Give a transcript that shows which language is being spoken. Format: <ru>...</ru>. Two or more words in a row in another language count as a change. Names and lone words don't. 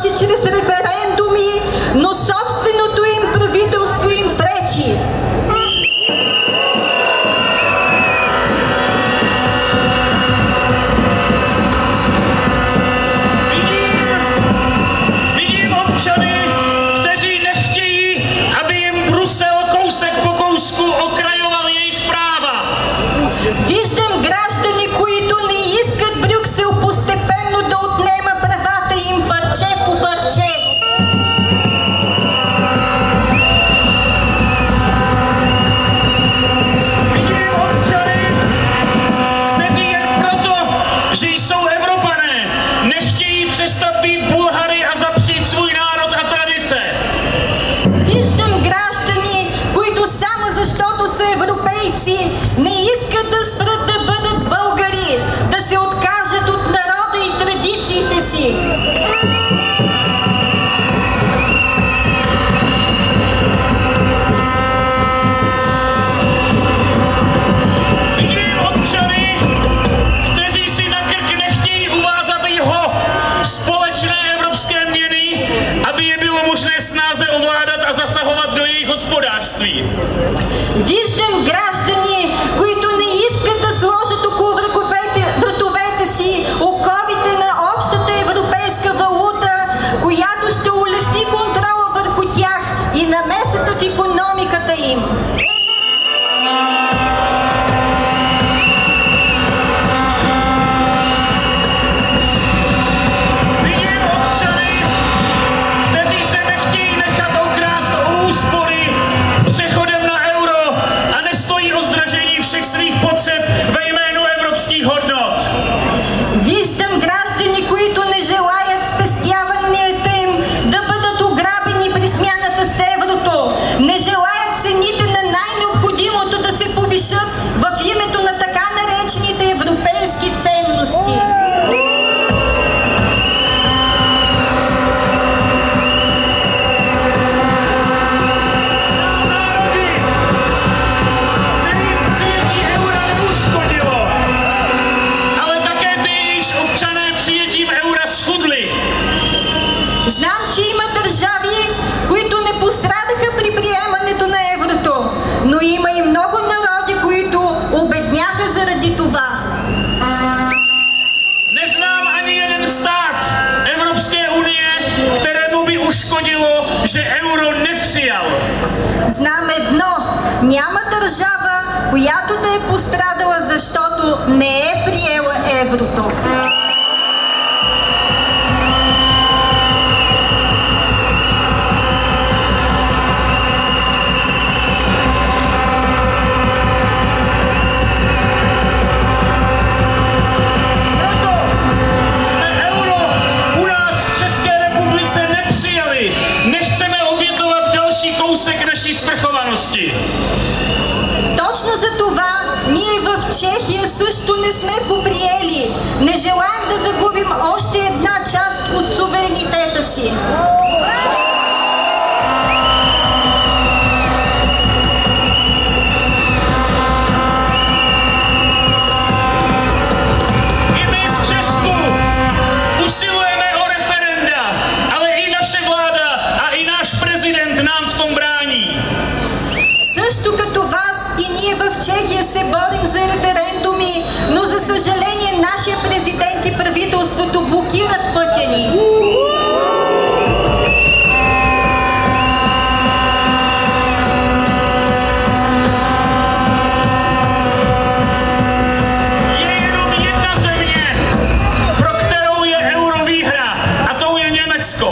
<bg>чрез референдуми, но собственото им правителство им пречи.</bg> <cs>Vidím občany, kteří nechtějí, aby jim Brusel kousek po kousku okrajoval jejich práva.</cs> <bg>Виждам граждани, които не искат Брюксел постепенно да отнема правата им парче по парче.</bg> <cs>Vidím občany, kteří jen proto, že jsou Evropané, nechtějí přestat být Bulhary a zapřít svůj národ a tradice.</cs> <bg>Виждам граждани, които само защото са европейци не искат да спрат да бъдат българи, да се откажат от народа и традициите си.</bg> <cs>Vidím občany, kteří si na krk nechtějí uvázat jeho společné evropské měny, aby je bylo možné snáze ovládat a zasahovat do jejich hospodářství.</cs> <bg>Виждам граждани, които не искат да сложат около вратовете си оковите на общата европейска валута, която ще улесни контрола върху тях и намесата в икономиката им.</bg> <cs>Vidím občany, kteří se nechtějí nechat okrást o úspory přechodem na euro a nestojí o zdražení všech svých potřeb ve jménu evropských hodnot.</cs> <bg>Виждам граждани, които не желаят спестяванията им да бъдат ограбени при смяната с еврото, не желаят цените на най-необходимото да се повишат в името на така наречените европейски ценности.</bg> <cs>Přijetí eura neuškodilo, ale také ty, jejichž občané přijetím eura schudli.</cs> <bg>Знам, че има държави, които не пострадаха при приемането на еврото, но има и много народи, които обедняха заради това.</bg> <cs>Neznám ani jeden stát Evropské unie, kterému by uškodilo, že euro nepřijal.</cs> <bg>Знам едно, няма държава, която да е пострадала, защото не е приела еврото.</bg> <cs>Proto jsme euro u nás v České republice nepřijali. Nechceme obětovat další kousek naší svrchovanosti.</cs> <bg>Точно за това ние в Чехия също не сме го приели. Не желаем да загубим още една част от суверенитета си.</bg> <cs>I my v Česku usilujeme o referenda, ale i naše vláda a i náš prezident nám v tom brání.</cs> <bg>Също като вас и ние в Чехия се борим за референдуми, но за съжаление нашия президент и правителството блокират пътя ни.</bg> <cs>Je jenom jedna země, pro kterou je euro výhra, a tou je Německo.</cs>